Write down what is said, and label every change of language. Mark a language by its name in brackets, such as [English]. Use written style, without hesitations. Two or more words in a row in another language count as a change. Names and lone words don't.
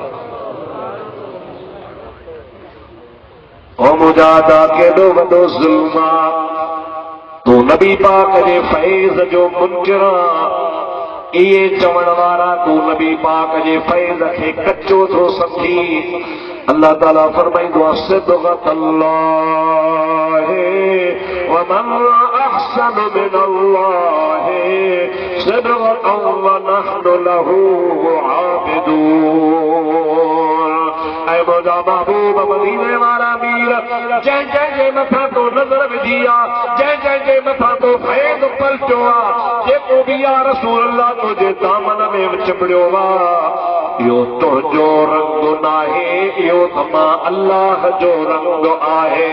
[Sindhi] ओ मुजादा केॾो वॾो ज़ुल्म आहे, तूं नबी पाक जे फैज़ जो मुनकिर इहे चवण वारा तूं नबी पाक जे फैज़ खे कचो थो सम्झी। अल्लाह ताला फरमाईंदो आहे [Arabic] صبغة الله ومن أحسن من الله صبغة ونحن له عابدون. [Sindhi] ऐ मुंहिंजा महबूब मदीने वारा मीर, जंहिं जंहिंजे मथां तो नज़र विझी आहे, जंहिं जंहिंजे मथां तो फैज़ पलटियो आहे, जेको बि [Arabic] يا رسول الله [Sindhi] तुंहिंजे दामन में चिंबड़ियो आहे, इहो तुंहिंजो रंग नाहे, इहो त मां अल्लाह जो रंग आहे।